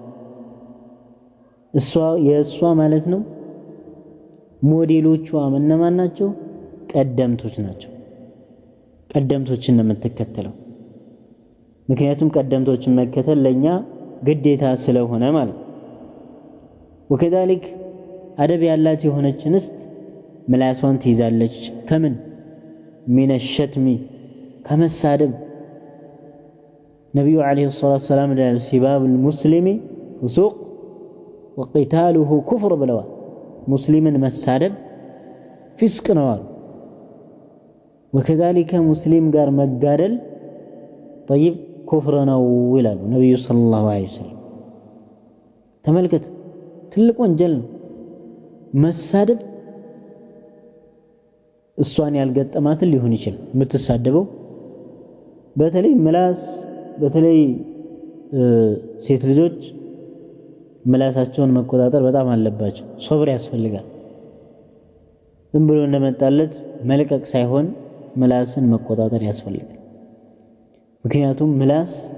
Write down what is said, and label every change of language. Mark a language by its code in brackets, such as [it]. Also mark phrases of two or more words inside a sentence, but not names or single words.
[am] የእሷ ማለት ነው ሞዴሎቿ እነማን ናቸው ቀደምቶች ናቸው ቀደምቶችን ነው የምትከተለው ምክንያቱም ቀደምቶችን መከተል ለኛ ግዴታ ስለሆነ ማለት ወከዛሊክ አደብ ያላት የሆነች እንስት ምላሷን ትይዛለች ከምን [ar] من الشتم [am] ከመሳደብ ነብዩ [ar] عليه الصلاة السلام سباب المسلم فسوق وقتاله كفر [am] ብለዋል ሙስሊምን መሳደብ ፊስቅ ነው አሉ وكذلك ሙስሊም ጋር መጋደል [ar] طيب كفر [am] ነው ይላሉ ነብዩ [ar] صلى الله عليه وسلم [am] ተመልከት ትልቅ ወንጀል ነው መሳደብ እሷን ያልገጠማትን ሊሆን ይችላል የምትሳደበው በተለይ ምላስ በተለይ ሴት ልጆች ምላሳቸውን መቆጣጠር በጣም አለባቸው ሶብር ያስፈልጋል ዝም ብሎ እንደመጣለት መልቀቅ ሳይሆን ምላስን መቆጣጠር ያስፈልጋል ምክንያቱም ምላስ